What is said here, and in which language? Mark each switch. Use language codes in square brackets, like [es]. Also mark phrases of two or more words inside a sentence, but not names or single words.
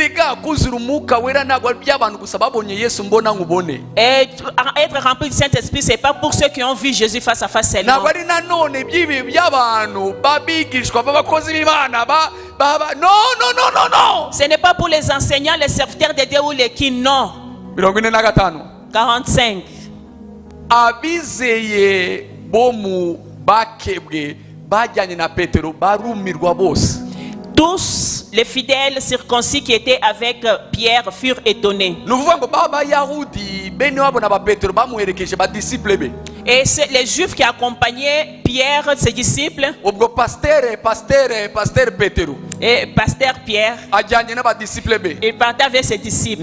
[fr] Et être rempli du Saint-Esprit, c'est pas pour ceux qui ont vu Jésus face à face seulement. Non. Ce n'est pas pour les enseignants, les serviteurs de Dieu ou les qui non. 45. [rw] Abizeye bomu bakebwe bajyanye na Petero barumirwa bose. [fr] Tous les fidèles circoncis qui étaient avec Pierre furent étonnés. Et c'est les Juifs qui accompagnaient Pierre, ses disciples. Et pasteur Pierre, il partait avec ses disciples.